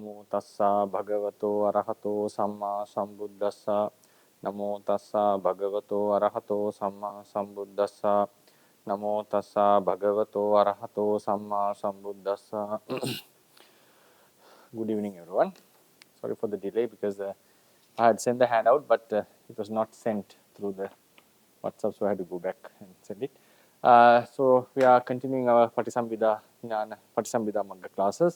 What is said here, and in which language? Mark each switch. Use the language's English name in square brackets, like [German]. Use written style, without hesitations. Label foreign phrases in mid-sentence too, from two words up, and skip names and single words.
[Pali] tassa bhagavato arahato samma sambuddhassa. Namo tassa bhagavato arahato samma sambuddhassa. Namo tassa bhagavato arahato samma sambuddhassa. [English] Good evening, everyone. Sorry for the delay because I had sent the handout, but it was not sent through the WhatsApp, so I had to go back and send it. So we are continuing our Patisambhida Magga classes.